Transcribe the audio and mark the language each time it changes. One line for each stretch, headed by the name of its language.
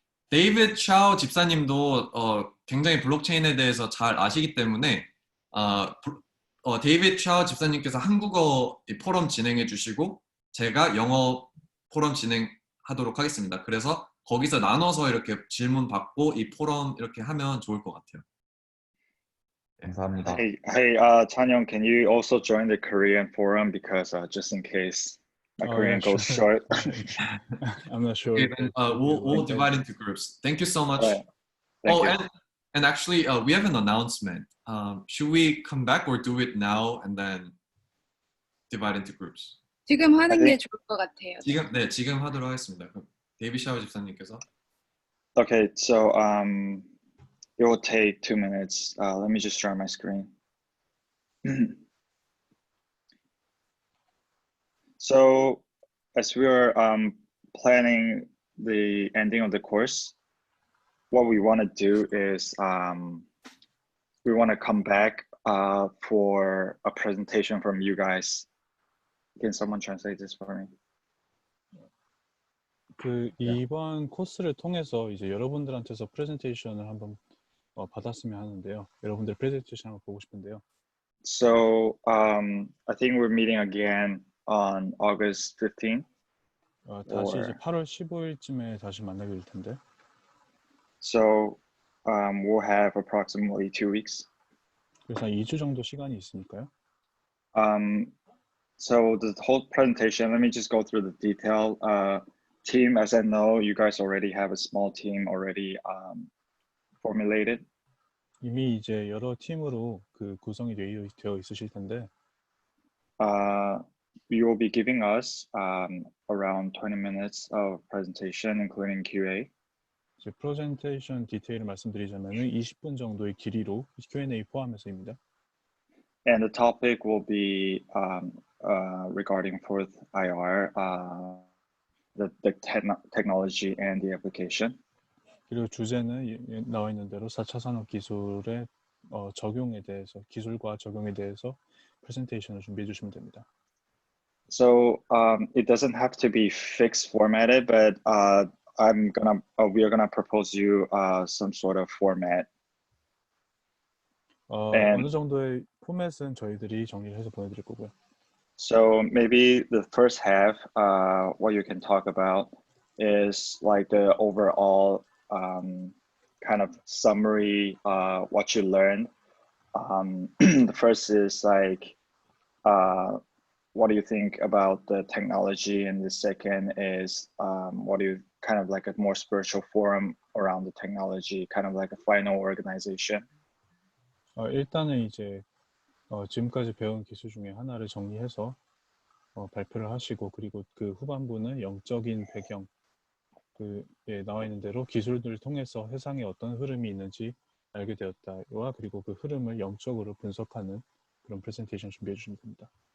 Korean: 데이비드 샤오 집사님도 굉장히 블록체인에 대해서 잘 아시기 때문에 데이비드 샤오 집사님께서 한국어 포럼 진행해 주시고 제가 영어 포럼 진행하도록 하겠습니다. 그래서 거기서 나눠서 이렇게 질문 받고 이 포럼 이렇게 하면 좋을 것 같아요. 감사합니다.
English: Hey, Chanyoung, can you also join the Korean forum because just in case my Korean goes short? I'm not sure. Okay, then, we'll divide into groups. Thank you so much. Right. Thank you. And actually, we have an announcement. Should we come back or do it now and then divide into groups?
Korean: 지금 하는 게 좋을 것 같아요. 지금 하도록 하겠습니다. 데이비 샤오 집사님께서.
English: Okay, so it will take 2 minutes. Let me just share my screen. So as we are planning the ending of the course, what we want to do is we want to come back for a presentation from you guys. Can someone translate this for me?
Korean: 그 이번 코스를 통해서 이제 여러분들한테서 프레젠테이션을 한번 받았으면 하는데요. 여러분들 프레젠테이션 한번 보고 싶은데요.
English: So I think we're meeting again on August 15th.
Korean: 다시 이제 8월 15일쯤에 다시 만나게 될 텐데.
English: So we'll have approximately 2 weeks.
Korean: 그래서 한 2주 정도 시간이 있으니까요.
English: So the whole presentation, let me just go through the detail. Team, as I know, you guys already have a small team already formulated.
Korean: 이미 이제 여러 팀으로 그 구성이 되어 있으실 텐데.
English: You will be giving us around 20 minutes of presentation, including QA.
Korean: 이제 프레젠테이션 디테일을 말씀드리자면은 20분 정도의 길이로 Q&A 포함해서입니다.
English: And the topic will be regarding fourth IR, the technology and the application.
Korean: 그리고 주제는 나와 있는 대로 4차 산업 기술의 적용에 대해서, 기술과 적용에 대해서 프레젠테이션을 준비해 주시면 됩니다.
English: So it doesn't have to be fixed formatted, but we are gonna propose you some sort of format.
Korean: 어느 정도의 포맷은 저희들이 정리를 해서 보내드릴 거고요.
English: So maybe the first half, what you can talk about is like the overall kind of summary, what you learned. The first is like, what do you think about the technology? And the second is, what do you kind of like a more spiritual forum around the technology, kind of like a final organization?
Korean: 일단은 이제 지금까지 배운 기술 중에 하나를 정리해서 발표를 하시고, 그리고 그 후반부는 영적인 배경, 나와 있는 대로 기술들을 통해서 세상에 어떤 흐름이 있는지 알게 되었다와 그리고 그 흐름을 영적으로 분석하는 그런 프레젠테이션 준비해 주시면 됩니다.